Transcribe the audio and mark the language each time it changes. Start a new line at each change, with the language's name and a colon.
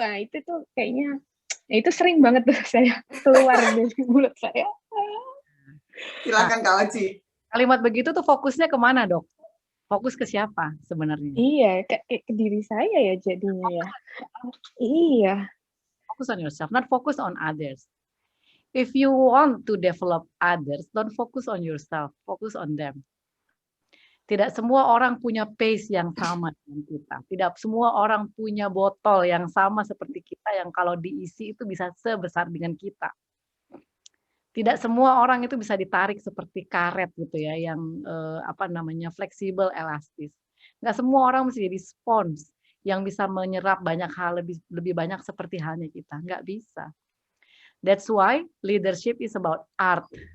Indonesian: Wah, itu tuh kayaknya itu sering banget tuh saya keluar dari mulut saya. Silakan Kak Oci. Kalimat begitu tuh fokusnya kemana, Dok? Fokus ke siapa sebenarnya? Iya, kayak ke diri saya ya jadinya ya. Iya.
English: Focus on yourself, not focus on others. If you want to develop others, don't focus on yourself, focus on them.
Indonesian: Tidak semua orang punya pace yang sama dengan kita. Tidak semua orang punya botol yang sama seperti kita yang kalau diisi itu bisa sebesar dengan kita. Tidak semua orang itu bisa ditarik seperti karet gitu ya, yang fleksibel, elastis. Nggak semua orang mesti jadi spons yang bisa menyerap banyak hal lebih banyak seperti halnya kita. Nggak bisa.
English: That's why leadership is about art.